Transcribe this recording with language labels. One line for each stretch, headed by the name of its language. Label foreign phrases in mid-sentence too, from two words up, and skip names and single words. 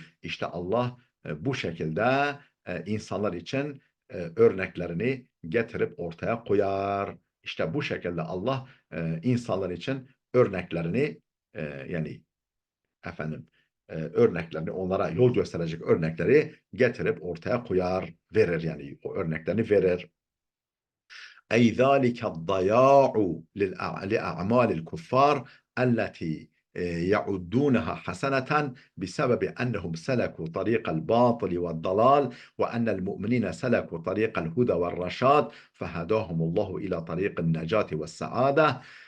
Turkish: İşte Allah bu şekilde insanlar için örneklerini getirip ortaya koyar. İşte bu şekilde Allah insanlar için örneklerini yani efendim örneklerini onlara yol gösterecek örnekleri getirip ortaya koyar, verir yani o örneklerini verir.
Arabic: أي ذلك الضياع لأعمال الكفار التي يعدونها حسنة بسبب أنهم سلكوا طريق الباطل والضلال وأن المؤمنين سلكوا طريق الهدى والرشاد فهداهم الله إلى طريق النجاة والسعادة